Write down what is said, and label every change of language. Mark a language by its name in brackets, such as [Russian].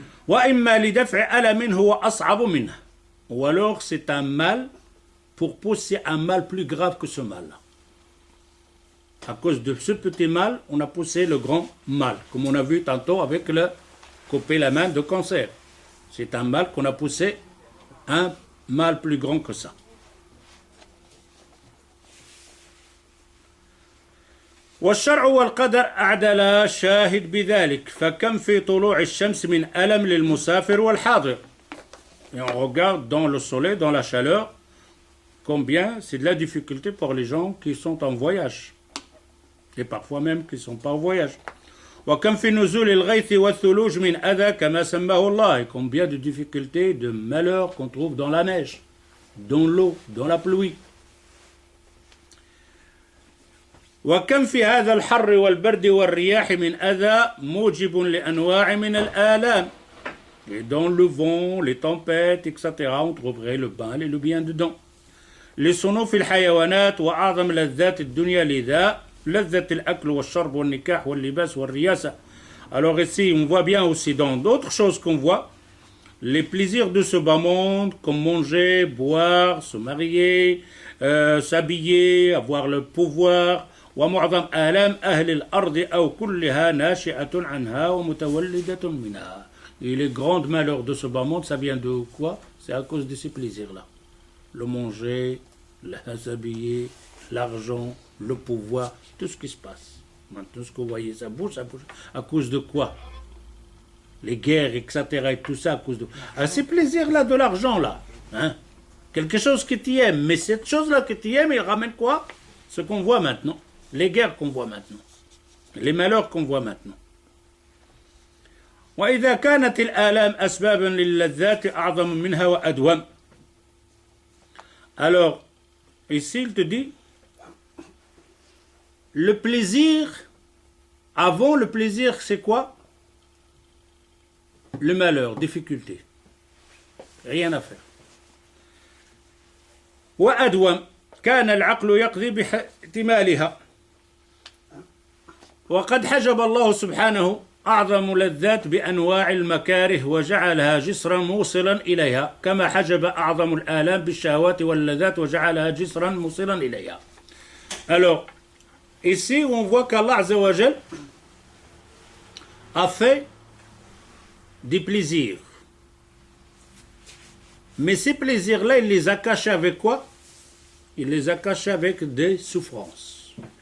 [Arabic] Wa imma li daf'i alamin huwa as'abu minhu, [French] ou alors c'est un mal pour pousser un mal plus grave que ce mal-là. À cause de ce petit mal, on a poussé le grand mal, comme on a vu tantôt avec le couper la main de cancer. C'est un mal qu'on a poussé, un mal plus grand que ça. [Arabic] والشرع والقدر أعدلا شاهد بذلك فكم في طلوع الشمس من ألم للمسافر والحاضر. [French] Et on regarde dans le soleil, dans la chaleur, combien c'est de la difficulté pour les gens qui sont en voyage. Et parfois même qui ne sont pas en voyage. [Arabic] وكم في نزول الغيث والثلوج من أذى كما سماه الله. [French] Et combien de difficultés, de malheurs qu'on trouve dans la neige, dans l'eau, dans la pluie. [Arabic] وكم في هذا الحر والبرد والرياح من أذى موجب لأنواع من الآلام. [French] Et dans le vent, les tempêtes, etc., on trouverait le mal et le bien dedans. [Arabic] لصنوف الحيوانات وأعظم لذات الدنيا لذا لذة الأكل والشرب والنكاح واللباس والرياسة. [French] Alors ici, on voit bien aussi dans d'autres choses qu'on voit, les plaisirs de ce bas monde, comme manger, boire, se marier, s'habiller, avoir le pouvoir. [Arabic] ومعظم آلام أهل الأرض أو كلها ناشئة عنها ومتولدة منها. [French] Et les grands malheurs de ce bas monde, ça vient de quoi? C'est à cause de ces plaisirs-là. Le manger, s'habiller, l'argent, le pouvoir, tout ce qui se passe. Maintenant, ce que vous voyez, ça bouge. À cause de quoi? Les guerres, etc. et tout ça, à cause de... Ah, ces plaisirs-là, de l'argent-là. Hein? Quelque chose que tu aimes. Mais cette chose-là que tu aimes, il ramène quoi? Ce qu'on voit maintenant. Les guerres qu'on voit maintenant. Les malheurs qu'on voit maintenant. [Arabic] وإذا كانت الآلام أسبابا للذات أعظم منها وأدوم. [French] Alors, ici il te dit, le plaisir, avant le plaisir, c'est quoi? Le malheur, difficulté. Rien à faire. [Arabic] وأدوم كان العقل يقضي باحتمالها. وقد حجب الله سبحانه أعظم لذات بأنواع المكاره وجعلها جسرا موصلا إليها كما حجب أعظم الآلام بالشهوات واللذات وجعلها جسرا موصلا إليها. [French] Alors, ici on voit qu'Allah Azza wa Jal a fait des plaisirs. Mais ces plaisirs-là, il les a cachés avec quoi? Il les a cachés avec des souffrances.